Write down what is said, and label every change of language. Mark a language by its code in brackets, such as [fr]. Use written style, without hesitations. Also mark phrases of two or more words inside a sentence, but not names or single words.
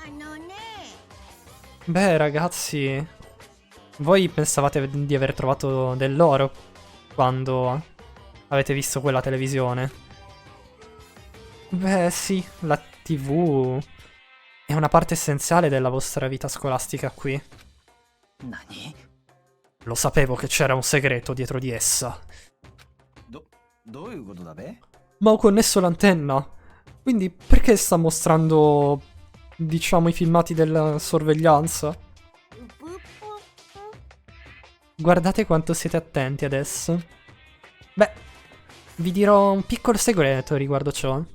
[it] Beh, ragazzi, voi pensavate di aver trovato dell'oro quando avete visto quella televisione? Beh, sì, la TV è una parte essenziale della vostra vita scolastica qui. Nani? Lo sapevo che c'era un segreto dietro di essa. [ja] どういうことだべ? [it] Ma ho connesso l'antenna. Quindi perché sta mostrando, diciamo, i filmati della sorveglianza? Guardate quanto siete attenti adesso. Beh, vi dirò un piccolo segreto riguardo ciò.